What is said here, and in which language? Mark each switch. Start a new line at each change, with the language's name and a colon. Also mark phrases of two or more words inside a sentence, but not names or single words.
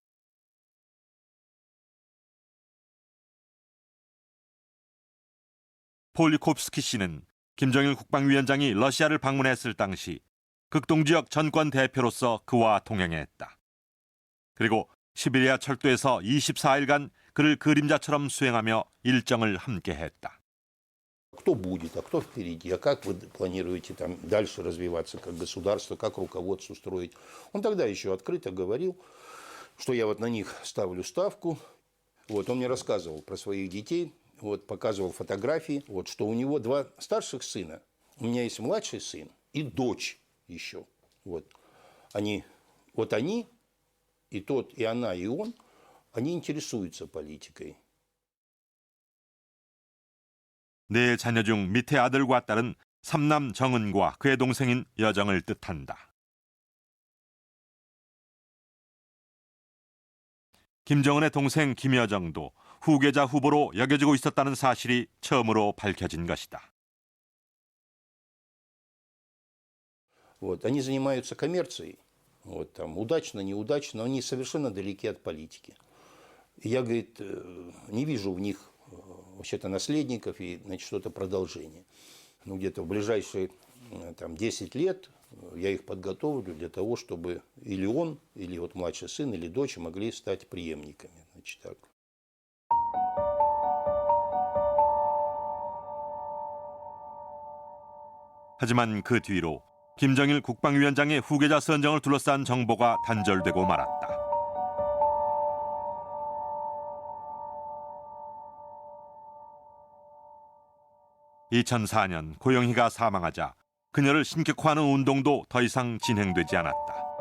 Korean: 폴리코프스키 씨는 김정일 국방위원장이 러시아를 방문했을 당시 극동지역 전권 대표로서 그와 동행했다. 그리고 시베리아 철도에서 24일간 그를 그림자처럼 수행하며 일정을 함께했다.
Russian: Кто будет, а кто впереди, а как вы планируете там дальше развиваться как государство, как руководство строить. Он тогда еще открыто говорил, что я вот на них ставлю ставку. Вот он мне рассказывал про своих детей, вот показывал фотографии, вот что у него 2 старших сына, у меня есть младший сын и дочь еще. Вот они и тот, и она, и он, они интересуются политикой.
Korean: 네 자녀 중 밑에 아들과 딸은 삼남 정은과 그의 동생인 여정을 뜻한다. 김정은의 동생 김여정도 후계자 후보로 여겨지고 있었다는 사실이 처음으로 밝혀진 것이다.
Russian: Вот, они занимаются коммерцией. Вот, там, удачно, неудачно, они совершенно далеки от политики. И я, говорит, не вижу в них вообще-то наследников и, значит, что-то продолжение. Ну, где-то в ближайшие там, 10 лет я их подготовлю для того, чтобы или он, или вот младший сын, или дочь могли стать преемниками. Значит, так.
Korean: 하지만 그 뒤로 김정일 국방위원장의 후계자 선정을 둘러싼 정보가 단절되고 말았다. (2004년) 고영희가 사망하자 그녀를 신격화하는 운동도 더 이상 진행되지 않았다.